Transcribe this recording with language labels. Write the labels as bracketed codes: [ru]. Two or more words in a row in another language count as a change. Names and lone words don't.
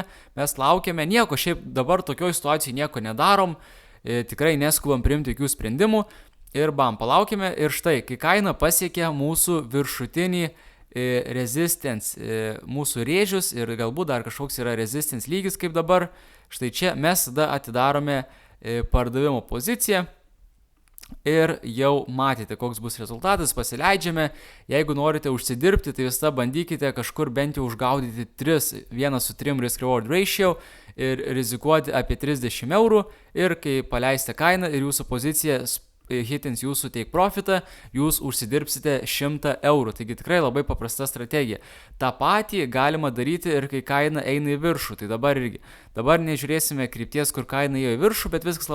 [lt] Mes laukiame nieko, šiaip dabar tokioje situacijoje nieko nedarom, tikrai neskubam priimti jokių sprendimų ir bam, palaukime ir štai, kai kaina pasiekia mūsų viršutinį resistance, mūsų rėžius ir galbūt dar kažkoks yra resistance lygis kaip dabar, štai čia mes tada atidarome pardavimo poziciją. Ir jau matėte, koks bus rezultatas, pasileidžiame, jeigu norite užsidirbti, tai visada bandykite kažkur bent jau užgaudyti 1:3 [en] risk reward ratio [lt] ir rizikuoti apie 30 eurų ir kai paleisite kainą ir jūsų pozicija hitins jūsų [en] take profitą, [lt] jūs užsidirbsite 100 eurų, taigi tikrai labai paprasta strategija. Ta patį galima daryti ir kai kaina eina į viršų, tai dabar nežiūrėsime krypties, kur kaina ėjo į viršų, bet viskas